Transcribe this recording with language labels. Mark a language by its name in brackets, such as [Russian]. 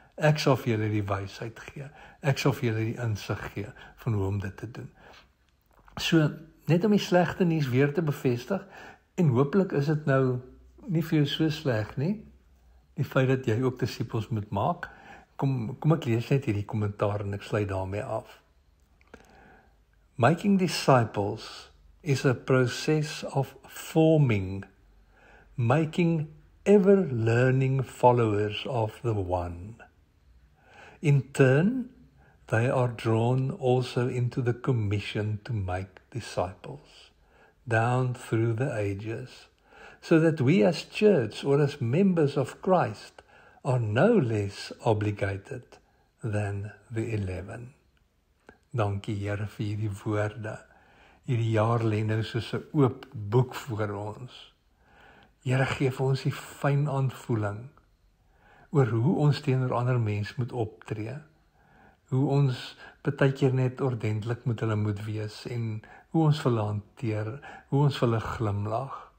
[Afrikaans] Ek sal vir julle die wysheid gee. Ek sal vir julle die insig gee van hoe om dit te doen. So, net om die slegte nuus weer te bevestig, en hopelik is dit nou nie vir jou so sleg nie, die feit dat jy ook disippels moet maak. Kom ek lees net hierdie kommentaar en ek sluit daarmee af. [English] Making disciples is a process of forming, making ever-learning followers of the one. In turn, they are drawn also into the commission to make disciples, down through the ages, so that we as church or as members of Christ are no less obligated than the 11. [Afrikaans] Dankie Here vir hierdie woorde. Hierdie jaar lê nou soos 'n oop boek voor ons. Here gee vir ons die fyn aanvoeling oor hoe ons teenoor ander mense moet optree. Hoe ons partykeer net ordentlik met hulle moet wees en hoe ons vir hulle hanteer, hoe ons vir hulle glimlag.